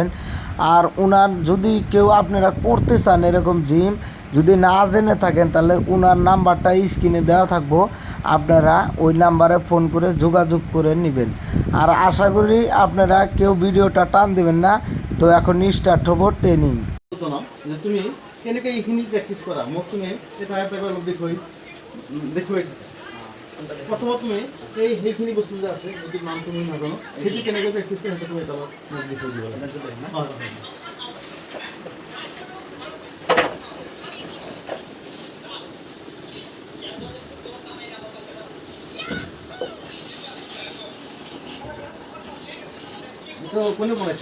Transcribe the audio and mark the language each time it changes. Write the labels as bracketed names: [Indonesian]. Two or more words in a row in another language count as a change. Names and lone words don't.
[Bangla] আর ওনার যদি কেউ আপনারা করতে চান এরকম জিম, যদি না জেনে থাকেন, তাহলে ওনার নাম্বারটা স্ক্রিনে দেওয়া থাকবো, আপনারা ওই নাম্বারে ফোন করে যোগাযোগ করে নেবেন। আর আশা করি আপনারা কেউ ভিডিওটা টান দেবেন না। তো এখন স্টার্ট হবো ট্রেনিং। [Assamese] তুমি কেনেকৈ এইখিনি প্ৰেক্টিছ কৰা, মোক তুমি এটা এটা অলপ দেখুৱাই প্ৰথমত তুমি সেইখিনি বস্তু যে আছে, সেইটো নাম তুমি নাজানো, সেইটো কেনেকৈ প্ৰেক্টিছ কৰা, সেইটো তুমি এটা মোক দেখুৱাই দিব লাগে। এইটো কোনে বনাইছে?